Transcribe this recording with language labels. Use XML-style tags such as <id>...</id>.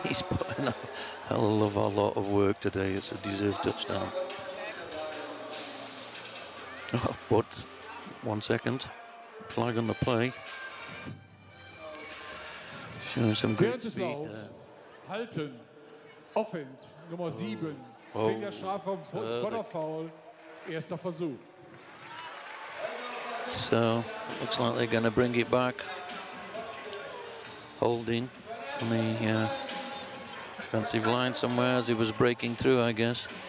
<en>He's put in a hell of a lot of work today. It's a deserved touchdown. Oh, but 1 second. Flag on the play. Showing some great speed.</en> <de>Halten. Offense. Nummer 7. 10 der Strafe vom Spotterfoul. Erster Versuch.</de> <en>So, looks like they're going to bring it back. Holding on the defensive line somewhere as he was breaking through, I guess.</en>